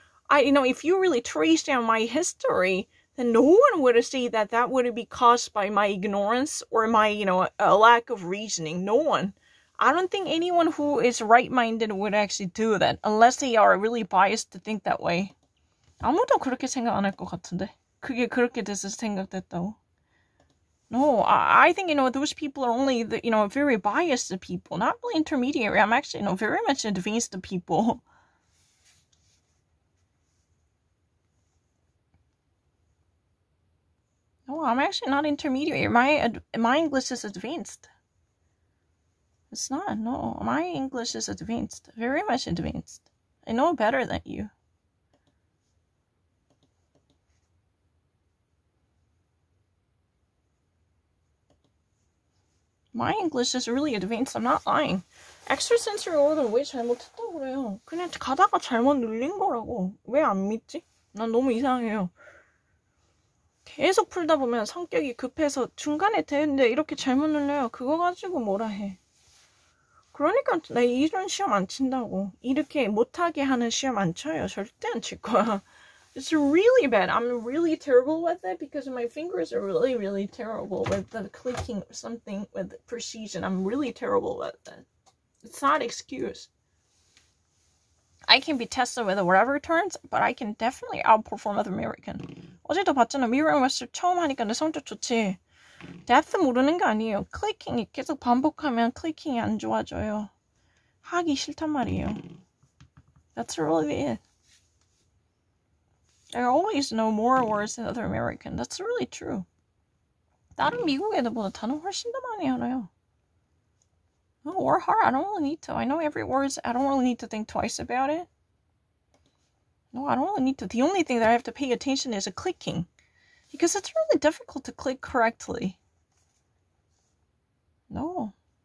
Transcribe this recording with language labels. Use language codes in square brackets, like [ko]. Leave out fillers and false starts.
[en] If you really trace down my history, then no one would say that that would be caused by my ignorance or my, a lack of reasoning. No one. I don't think anyone who is right-minded would actually do that, unless they are really biased to think that way. [ko] 아무도 그렇게 생각 안 할 것 같은데. 그게 그렇게 돼서 생각됐다고. [en] No, I think, those people are only, very biased people, not really intermediary. I'm actually, very much advanced people. No, I'm actually not intermediary. My English is advanced. It's not, no. My English is advanced. Very much advanced. I know better than you. My English is really advanced. I'm not lying. [ko] Extrasensory organ 왜 잘못했다고 그래요? 그냥 가다가 잘못 눌린 거라고. 왜 안 믿지? 난 너무 이상해요. 계속 풀다 보면 성격이 급해서 중간에 되는데 이렇게 잘못 눌려요. 그거 가지고 뭐라 해. 그러니까 나 이런 시험 안 친다고. 이렇게 못하게 하는 시험 안 쳐요. 절대 안 칠 거야. [en] It's really bad. I'm really terrible with it because my fingers are really, really terrible with the clicking something with precision. I'm really terrible with it. It's not an excuse. I can be tested with whatever turns, but I can definitely outperform other American. [ko] 어제도 봤잖아. 미러 마스터 처음 하니까 내 성적 좋지. depth 모르는 게 아니에요. 클리킹이 계속 반복하면 클리킹이 안 좋아져요. 하기 싫단 말이에요. [en] That's really it. I always know more words than other American. That's really true. [ko] 다른 미국 애들보다 단어 훨씬 더 많이 알아요. [en] No, or hard. I don't really need to. I know every word. I don't really need to think twice about it. No, I don't really need to. The only thing that I have to pay attention is clicking. Because it's really difficult to click correctly. No.